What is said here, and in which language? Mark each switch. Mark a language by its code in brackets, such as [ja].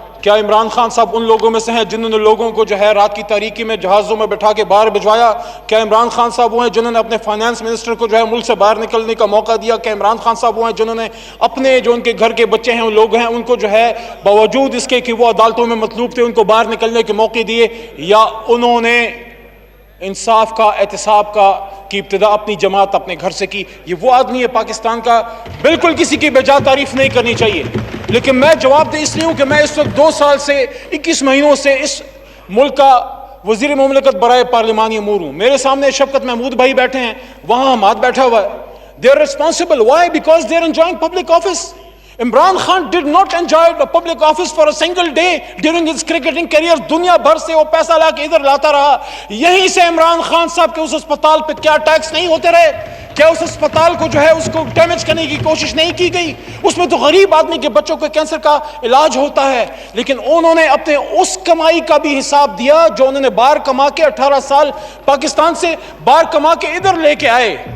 [ur] کیا عمران خان صاحب ان لوگوں میں سے ہیں جنہوں نے لوگوں کو جو ہے رات کی تاریکی میں جہازوں میں بٹھا کے باہر بھجوایا؟ کیا عمران خان صاحب وہ ہیں جنہوں نے اپنے فائنانس منسٹر کو جو ہے ملک سے باہر نکلنے کا موقع دیا؟ کیا عمران خان صاحب وہ ہیں جنہوں نے اپنے جو ان کے گھر کے بچے ہیں ان لوگ ہیں ان کو جو ہے باوجود اس کے کہ وہ عدالتوں میں مطلوب تھے ان کو باہر نکلنے کے موقع دیے؟ یا انہوں نے انصاف کا, احتساب کا کی ابتدا اپنی جماعت اپنے گھر سے کی؟ یہ وہ آدمی ہے پاکستان کا. بالکل کسی کی بجا تعریف نہیں کرنی چاہیے, لیکن میں جواب دہ اس لیے ہوں کہ میں اس وقت 2 سال سے 21 مہینوں سے اس ملک کا وزیر مملکت برائے پارلیمانی امور ہوں. میرے سامنے شفقت محمود بھائی بیٹھے ہیں, وہاں حماد بیٹھا ہوا ہے. [en] They are responsible. Why? Because they are enjoying public office. Imran Khan did not enjoy the public office for a single day during his cricketing career. [ur] دنیا بھر سے وہ پیسہ لا کے ادھر لاتا رہا. یہیں سے عمران خان صاحب کے اس اسپتال پہ کیا ٹیکس نہیں ہوتے رہے؟ کیا اس اسپتال کو جو ہے اس کو ڈیمیج کرنے کی کوشش نہیں کی گئی؟ اس میں تو غریب آدمی کے بچوں کو کینسر کا علاج ہوتا ہے, لیکن انہوں نے اپنے اس کمائی کا بھی حساب دیا جو انہوں نے باہر کما کے 18 سال پاکستان سے باہر کما کے ادھر لے کے آئے.